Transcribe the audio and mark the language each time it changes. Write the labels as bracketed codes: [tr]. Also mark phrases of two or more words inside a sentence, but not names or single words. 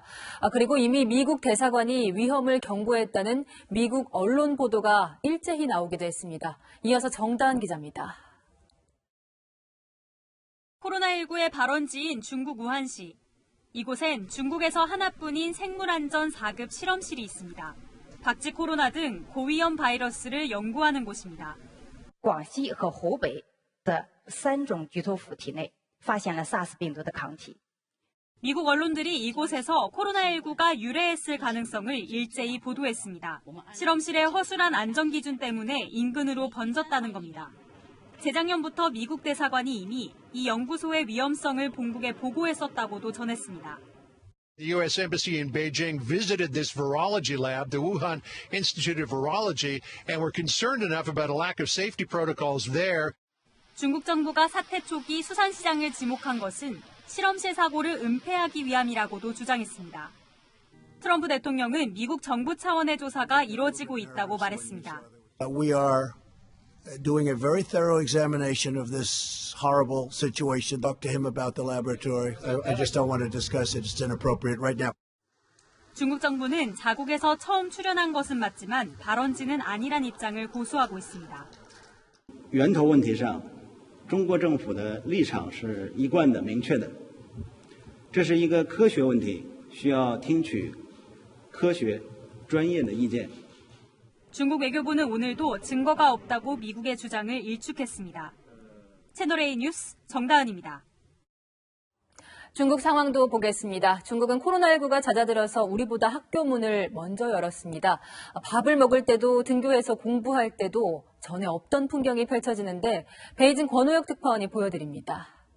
[ko] 그리고 이미 미국 대사관이 위험을 경고했다는 미국 언론 보도가 일제히 나오기도 했습니다. 이어서 정다은 기자입니다. 코로나19의 발원지인 중국 우한시. 이곳엔 중국에서 하나뿐인 생물안전 4급 실험실이 있습니다. 박쥐 코로나 등 고위험 바이러스를 연구하는 곳입니다. [zh] 广西和湖北的3种菊头蝠体内发现了 SARS 病毒的抗体。 [ko] 미국 언론들이 이곳에서 코로나19가 유래했을 가능성을 일제히 보도했습니다. 실험실의 허술한 안전기준 때문에 인근으로 번졌다는 겁니다. 재작년부터 미국 대사관이 이미 이 연구소의 위험성을 본국에 보고했었다고도 전했습니다. [en] The U.S. Embassy in Beijing visited this virology lab, the Wuhan Institute of Virology, and were concerned enough about a lack of safety protocols there. [ko] 중국 정부가 사태 초기 수산시장을 지목한 것은 실험실 사고를 은폐하기 위함이라고도 주장했습니다. 트럼프 대통령은 미국 정부 차원의 조사가 이루어지고 있다고 말했습니다. [en] We are doing a very thorough examination of this horrible situation. Talk to him about the laboratory. I just don't want to discuss it. It's inappropriate right now. [ko] 중국 정부는 자국에서 처음 출현한 것은 맞지만 발원지는 아니란 입장을 고수하고 있습니다. [zh] 源头问题上，中国政府的立场是一贯的、明确的。这是一个科学问题，需要听取科学、专业的意见。 [ko] 중국 외교부는 오늘도 증거가 없다고 미국의 주장을 일축했습니다. 채널A 뉴스 정다은입니다. 중국 상황도 보겠습니다. 중국은 코로나19가 잦아들어서 우리보다 학교 문을 먼저 열었습니다. 밥을 먹을 때도 등교해서 공부할 때도 전에 없던 풍경이 펼쳐지는데 베이징 권호혁 특파원이 보여드립니다.